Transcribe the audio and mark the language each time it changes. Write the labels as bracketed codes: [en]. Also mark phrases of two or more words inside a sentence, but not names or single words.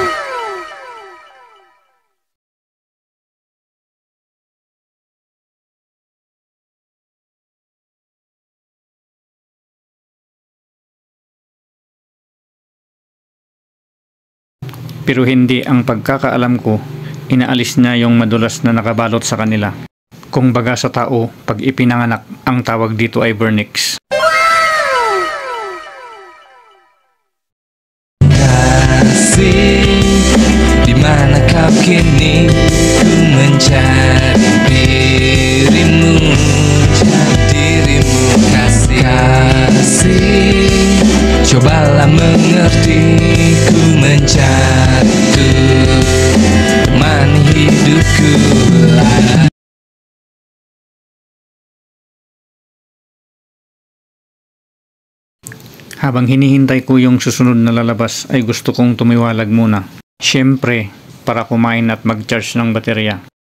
[tl] Pero hindi ang pagkakaalam ko, inaalis niya yung madulas na nakabalot sa kanila. Kung baga sa tao, pag ipinanganak, ang tawag dito ay vernix. [id] Di mana kau kini, ku mencari dirimu, kasih. Cobalah mengerti, ku mencari teman hidupku. [tl] Habang hinihintay ko yung susunod na lalabas ay gusto kong tumiwalag muna. Siyempre, para kumain at mag-charge ng baterya.